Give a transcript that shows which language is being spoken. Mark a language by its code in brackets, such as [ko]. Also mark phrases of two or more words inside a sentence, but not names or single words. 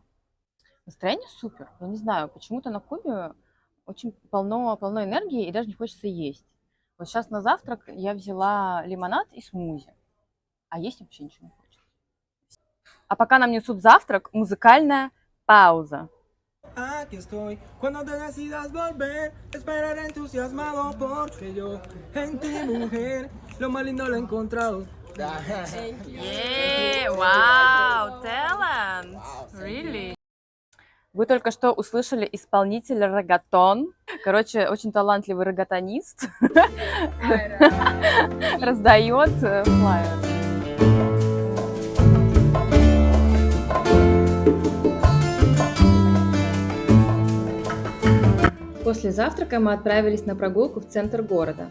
[ru] Настроение супер. Я не знаю, почему-то на Кубе очень полно энергии и даже не хочется есть. Вот сейчас на завтрак я взяла лимонад и смузи, а есть вообще ничего не хочется. А пока нам несут завтрак, музыкальная пауза. [es] Aquí estoy, cuando te decidas volver, esperaré entusiasmado porque yo en ti, mujer, lo más lindo lo he encontrado. Вау, [en] talent! Really? [ru] Вы только что услышали исполнителя регатон. Короче, очень талантливый регатонист. Раздает флаер. После завтрака мы отправились на прогулку в центр города.